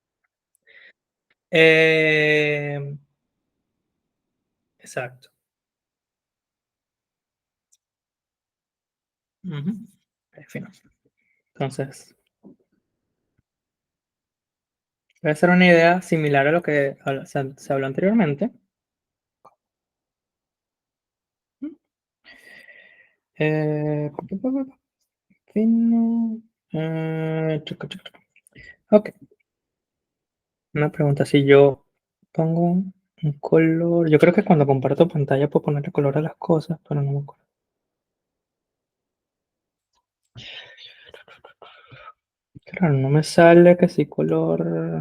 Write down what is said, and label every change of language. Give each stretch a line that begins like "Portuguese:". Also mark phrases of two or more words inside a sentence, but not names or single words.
Spanish: Eh, exacto. Ujú. Al final. Entonces, voy a hacer una idea similar a lo que se habló anteriormente. Pa, pa, pa, pa, fino. Chuca, chuca, chuca. Ok. Una pregunta, si yo pongo un color, yo creo que cuando comparto pantalla puedo ponerle color a las cosas, pero no me acuerdo. Claro, no me sale que si color.